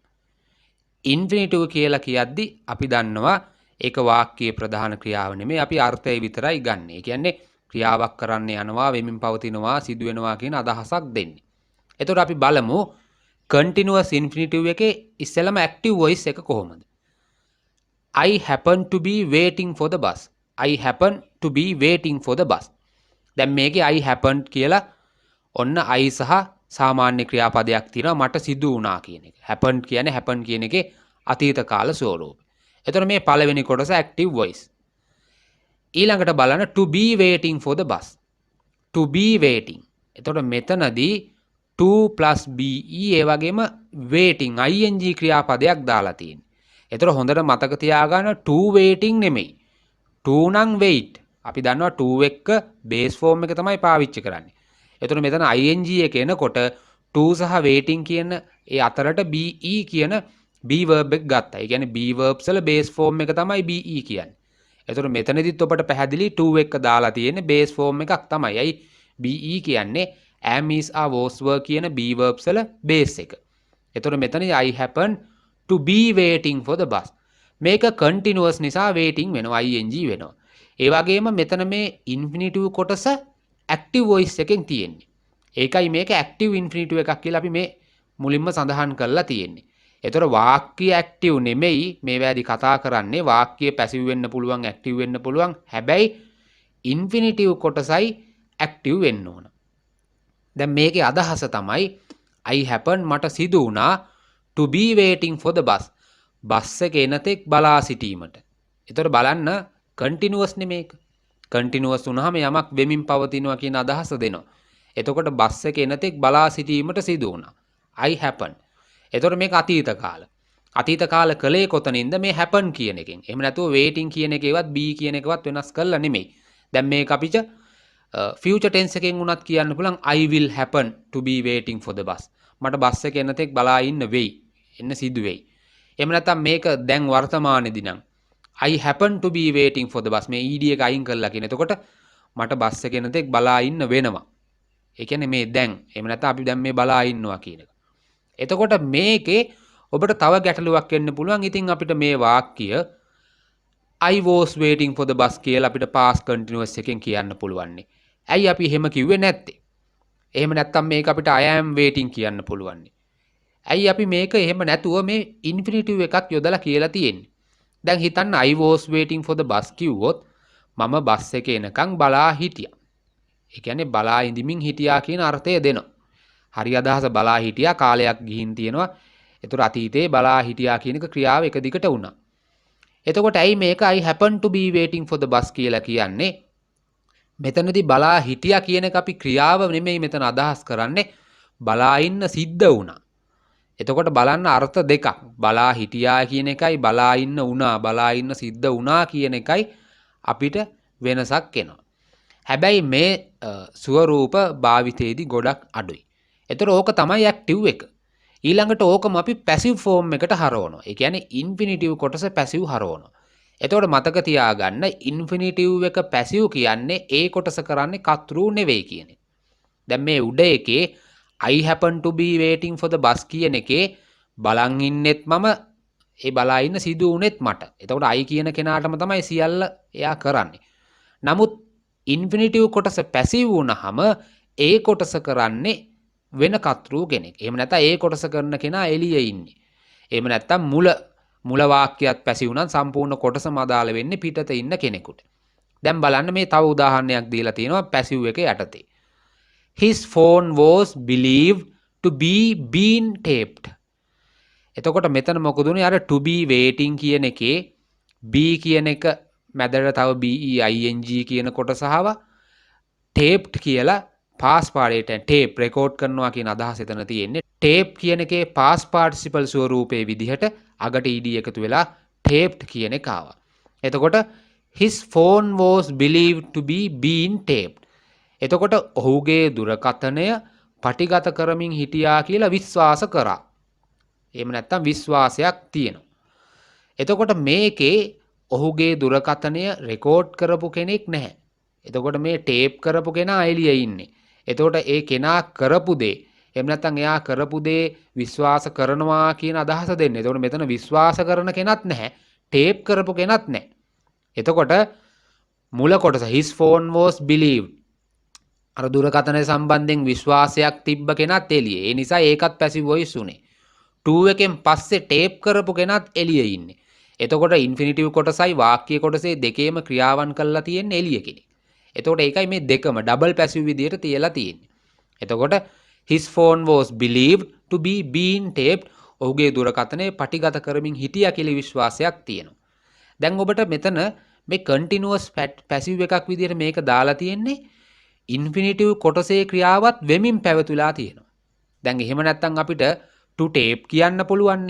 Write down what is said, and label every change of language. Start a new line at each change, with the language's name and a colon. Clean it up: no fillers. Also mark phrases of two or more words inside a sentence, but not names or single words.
Sinhala: infinitive කියලා කියද්දි අපි දන්නවා ඒක වාක්‍යයේ ප්‍රධාන ක්‍රියාව නෙමෙයි අපි අර්ථය විතරයි ගන්න. ඒ කියන්නේ ක්‍රියාවක් කරන්න යනවා වෙමින් පවතිනවා සිදු වෙනවා කියන අදහසක් දෙන්නේ. එතකොට අපි බලමු
English: continuous infinitive
Sinhala: එකේ ඉස්සෙල්ලම
English: active voice
Sinhala: එක කොහොමද?
English: I happen to be waiting for the bus. I happen to be waiting for the bus.
Sinhala: දැන් මේකේ
English: I happened
Sinhala: කියලා ඔන්න I සහ සාමාන්‍ය ක්‍රියාපදයක් තියෙනවා මට සිදු වුණා කියන එක. happened කියන්නේ happen කියන එකේ අතීත කාල ස්වරූපය. එතකොට මේ පළවෙනි කොටස
English: active voice.
Sinhala: ඊළඟට බලන්න
English: to be waiting for the bus. to be waiting.
Sinhala: එතකොට මෙතනදී
English: to plus be
Sinhala: ඒ වගේම waiting ing ක්‍රියාපදයක් දාලා තියෙනවා. එතකොට හොඳට මතක තියාගන්න
English: to waiting
Sinhala: නෙමෙයි. to නම් wait. අපි දන්නවා to එක
English: base form
Sinhala: එක තමයි පාවිච්චි කරන්නේ. එතකොට මෙතන ing එක එනකොට to සහ waiting කියන ඒ අතරට be කියන
English: be verb
Sinhala: එක ගත්තා. ඒ කියන්නේ
English: be verbs
Sinhala: වල
English: base form
Sinhala: එක තමයි be කියන්නේ. එතකොට මෙතනදිත් ඔබට පැහැදිලි to එක දාලා තියෙන්නේ
English: base form
Sinhala: එකක් තමයි. අයි be කියන්නේ
English: am is are was were
Sinhala: කියන
English: be verbs
Sinhala: වල base එක.
English: එතකොට මෙතන I happen to be waiting for the bus.
Sinhala: මේක continuous නිසා waiting වෙනවා ing වෙනවා. ඒ වගේම මෙතන මේ infinitive කොටස
English: active voice
Sinhala: එකෙන් තියෙන්නේ. ඒකයි මේක
English: active infinitive
Sinhala: එකක් කියලා අපි මේ මුලින්ම සඳහන් කරලා තියෙන්නේ. එතකොට වාක්‍ය active නෙමෙයි මේ වැඩි කතා කරන්නේ වාක්‍ය passive වෙන්න පුළුවන් active වෙන්න පුළුවන්. හැබැයි infinitive කොටසයි active වෙන්න ඕන. දැන් මේකේ අදහස තමයි
English: I happen
Sinhala: මට සිදු වුණා
English: to be waiting for the bus.
Sinhala: බස් එක එනතෙක් බලා සිටීමට. එතකොට බලන්න continuous නෙමේක. continuous වුණාම යමක් වෙමින් පවතිනවා කියන අදහස දෙනවා. එතකොට බස් එක එනතෙක් බලා සිටීමට සිදු වුණා.
English: I happen.
Sinhala: එතකොට මේක අතීත කාල. අතීත කාල කලේ කොතනින්ද මේ happen කියන එකෙන්. එහෙම නැතුව waiting කියන එකේවත් be කියන එකවත් වෙනස් කරලා නෙමෙයි. දැන් මේක අපිට
English: future tense
Sinhala: එකෙන් උනත් කියන්න පුළුවන්
English: I will happen to be waiting for the bus.
Sinhala: මට බස් එක එනතෙක් බලා ඉන්න වෙයි. එන්න සිදු වෙයි. එහෙම නැත්නම් මේක දැන් වර්තමානයේදී නම්
English: I happen to be waiting for the bus
Sinhala: මේ ed එක අයින් කරලා කියන. එතකොට මට බස් එක එනතෙක් බලා ඉන්න වෙනවා. ඒ කියන්නේ මේ දැන්. එහෙම නැත්නම් අපි දැන් මේ බලා ඉන්නවා කියන එක. එතකොට මේකේ ඔබට තව ගැටලුවක් එන්න පුළුවන්. ඉතින් අපිට මේ වාක්‍ය
English: I was waiting for the bus
Sinhala: කියලා අපිට
English: past continuous
Sinhala: එකෙන් කියන්න පුළුවන්. ඇයි අපි එහෙම කිව්වේ නැත්තේ? එහෙම නැත්නම් මේක අපිට
English: I am waiting
Sinhala: කියන්න පුළුවන්. ඇයි අපි මේක එහෙම නැතුව මේ infinitive එකක් යොදලා කියලා තියෙන්නේ? දැන් හිතන්න
English: I was waiting for the bus
Sinhala: කිව්වොත් මම බස් එකේ එනකන් බලා හිටියා. ඒ කියන්නේ බලා ඉඳිමින් හිටියා කියන අර්ථය දෙනවා. හරි අදහස බලා හිටියා කාලයක් ගිහින් තියෙනවා. ඒතර අතීතේ බලා හිටියා කියන එක ක්‍රියාව එක දිගට වුණා. එතකොට ඇයි මේක
English: I happen to be waiting for the bus
Sinhala: කියලා කියන්නේ? මෙතනදී බලා හිටියා කියන එක අපි ක්‍රියාව නෙමෙයි මෙතන අදහස් කරන්නේ බලා ඉන්න සිද්ධ වුණා. එතකොට බලන්න අර්ථ දෙකක්. බලා හිටියා කියන එකයි බලා ඉන්න වුණා බලා ඉන්න සිද්ධ වුණා කියන එකයි අපිට වෙනසක් එනවා. හැබැයි මේ ස්වරූප භාවිතයේදී ගොඩක් අඩුයි. එතකොට ඕක තමයි active එක. ඊළඟට ඕකම අපි
English: passive form
Sinhala: එකට හරවනවා. ඒ කියන්නේ infinitive කොටස passive හරවනවා. එතකොට මතක තියාගන්න infinitive එක passive කියන්නේ ඒ කොටස කරන්නේ කර්තෘ නෙවෙයි කියන එක. දැන් මේ උඩ එකේ
English: I happen to be waiting for the bus
Sinhala: කියන එකේ බලන් ඉන්නෙත් මම ඒ බලා ඉන්න සිදු වුණෙත් මට. එතකොට I කියන කෙනාටම තමයි සියල්ල එයා කරන්නේ. නමුත් infinitive කොටස passive වුණාම ඒ කොටස කරන්නේ වෙන කර්තෘ කෙනෙක්. එහෙම නැත්නම් ඒ කොටස කරන කෙනා එළියේ ඉන්නේ. එහෙම නැත්නම් මුල වාක්‍යයත් passive නම් සම්පූර්ණ කොටසම අදාළ වෙන්නේ පිටත ඉන්න කෙනෙකුට. දැන් බලන්න මේ තව උදාහරණයක් දීලා තියෙනවා passive එක යටතේ.
English: His phone was believed to be been taped.
Sinhala: එතකොට මෙතන මොකද උනේ අර
English: to be waiting
Sinhala: කියන එකේ be කියන එක මැදට තව being කියන කොටස ආවා taped කියලා
English: past participle tape record
Sinhala: කරනවා කියන අදහස එතන තියෙන්නේ tape කියන එකේ
English: past participle
Sinhala: ස්වරූපයේ විදිහට අගට ed එකතු වෙලා taped කියන එක ආවා.
English: එතකොට his phone was believed to be being taped.
Sinhala: එතකොට ඔහුගේ දුරකථනය පටිගත කරමින් හිටියා කියලා විශ්වාස කරා. එහෙම නැත්නම් විශ්වාසයක් තියෙනවා. එතකොට මේකේ ඔහුගේ දුරකථනය රෙකෝඩ් කරපු කෙනෙක් නැහැ. එතකොට මේ ටේප් කරපු කෙනා එළියේ ඉන්නේ. එතකොට ඒ කෙනා කරපු දේ එහෙම නැත්නම් එයා කරපු දේ විශ්වාස කරනවා කියන අදහස දෙන්නේ. එතකොට මෙතන විශ්වාස කරන කෙනත් නැහැ. ටේප් කරපු කෙනත් නැහැ.
English: එතකොට මුල කොටස his phone was believed.
Sinhala: අර දුරකථනය සම්බන්ධයෙන් විශ්වාසයක් තිබ්බ කෙනත් එළියේ. ඒ නිසා ඒකත්
English: passive voice
Sinhala: උනේ. 2 එකෙන් පස්සේ ටේප් කරපු කෙනත් එළියේ ඉන්නේ. එතකොට ඉන්ෆිනිටිව් කොටසයි වාක්‍ය කොටසේ දෙකේම ක්‍රියාවන් කරලා තියෙන්නේ එළිය කෙනෙක්. එතකොට ඒකයි මේ දෙකම
English: double passive
Sinhala: විදියට තියලා තියෙන්නේ.
English: එතකොට his phone was believed to be being taped.
Sinhala: ඔහුගේ දුරකථනය පටිගත කරමින් හිටියා කියලා විශ්වාසයක් තියෙනවා. දැන් ඔබට මෙතන මේ
English: continuous passive
Sinhala: එකක් විදියට මේක දාලා තියෙන්නේ ඉන්ෆිනිටිව් කොටසේ ක්‍රියාවත් වෙමින් පැවතුලා තියෙනවා. දැන් එහෙම නැත්නම් අපිට
English: to tape
Sinhala: කියන්න පුළුවන්නේ.